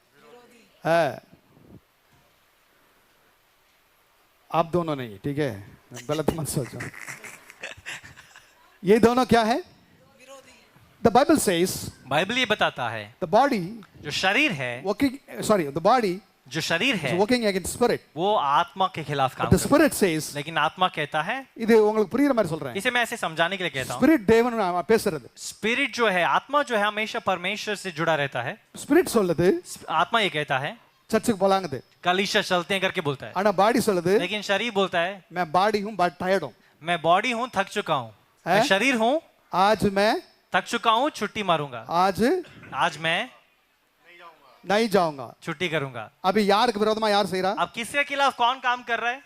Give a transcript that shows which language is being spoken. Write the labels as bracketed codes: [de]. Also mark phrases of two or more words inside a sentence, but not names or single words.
[hi] आप दोनों नहीं, ठीक है, गलत मत सोचो। ये दोनों क्या है? [en] The Bible says, [hi] बाइबल ये बताता है, [en] the body, [hi] जो शरीर है, [en] the body [hi] जो शरीर है, [en] working against spirit, [hi] वो आत्मा के खिलाफ काम [en] the [hi] करता [en] spirit says, [hi] है। लेकिन आत्मा कहता है, [ta] இது உங்களுக்கு புரியுற மாதிரி சொல்றேன், [hi] इसे मैं ऐसे समझाने के लिए कहता हूँ, [ta] spirit தேவன் பேசுறது, [hi] स्पिरिट जो है, आत्मा जो है, हमेशा परमेश्वर से जुड़ा रहता है। [ta] spirit சொல்லுது [hi] आत्मा ये कहता है [ta] சர்ச்சுக்கு போலாங்குது, [hi] कलीसिया चलते हैं करके बोलता है, [ta] ஆனா பாடி சொல்லுது [hi] लेकिन शरीर बोलता है मैं बाडी हूं [en] but tired [hi] हूं, मैं बॉडी हूँ, थक चुका हूँ। मैं शरीर हूँ, आज मैं थक चुका हूँ, छुट्टी मारूंगा। आज मैं नहीं जाऊंगा, छुट्टी करूंगा। अभी यार के विरोध में यार सही रहा, अब किसके खिलाफ कौन काम कर रहा है?